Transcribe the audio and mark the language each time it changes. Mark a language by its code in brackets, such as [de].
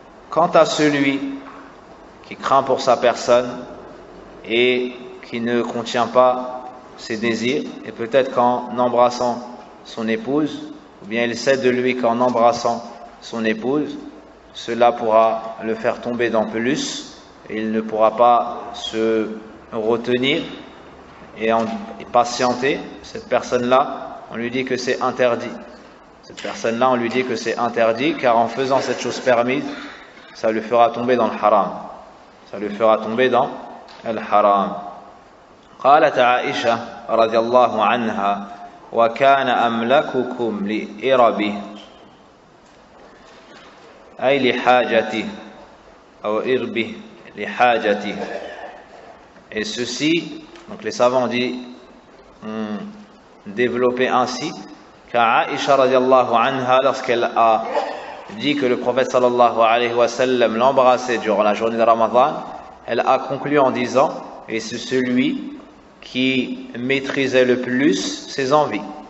[fr] Quant à celui qui craint pour sa personne et qui ne contient pas ses désirs, et peut-être qu'en embrassant son épouse, ou bien il sait de lui qu'en embrassant son épouse, cela pourra le faire tomber dans plus, et il ne pourra pas se retenir et patienter. Cette personne-là, on lui dit que c'est interdit. Cette personne-là, on lui dit que c'est interdit, car en faisant cette chose permise, ça le fera tomber dans le haram. Ça le fera tomber dans le haram. [ar] قالت عائشة رضي الله عنها وكان أملككم لإربه أي لحاجته أو إربه لحاجته. [fr] Et ceci, donc les savants ont développé ainsi, car Aïcha radiallahu anha, lorsqu'elle a dit que le prophète sallallahu alayhi wa sallam l'embrassait durant la journée de Ramadan, elle a conclu en disant, et c'est celui qui maîtrisait le plus ses envies.